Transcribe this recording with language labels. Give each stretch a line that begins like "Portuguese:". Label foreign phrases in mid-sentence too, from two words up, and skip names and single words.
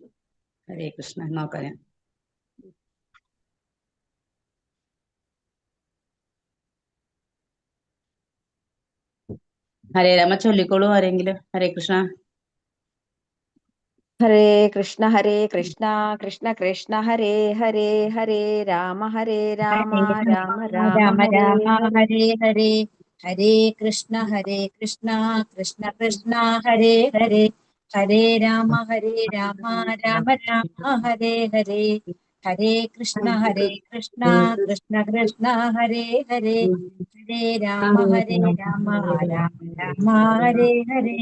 Sanskrit: ഹരേ കൃഷ്ണ.
Malayalam: നോക്കാം ഞാൻ.
Sanskrit: ഹരേ രാമ
Malayalam: ചൊല്ലിക്കോളൂ ആരെങ്കിലും.
Sanskrit: ഹരേ കൃഷ്ണ. ഹരേ കൃഷ്ണ കൃഷ്ണ കൃഷ്ണ ഹരേ ഹരേ, ഹരേ രാമ രാമ രാമ ഹരേ ഹരേ ഹരേ കൃഷ്ണ കൃഷ്ണ കൃഷ്ണ ഹരേ ഹരേ, ഹരേ രാമ രാമ രാമ ഹരേ ഹരേ. ഹരേ കൃഷ്ണ കൃഷ്ണ കൃഷ്ണ ഹരേ ഹരേ, ഹരേ രാമ രാമ രാമ ഹരേ ഹരേ.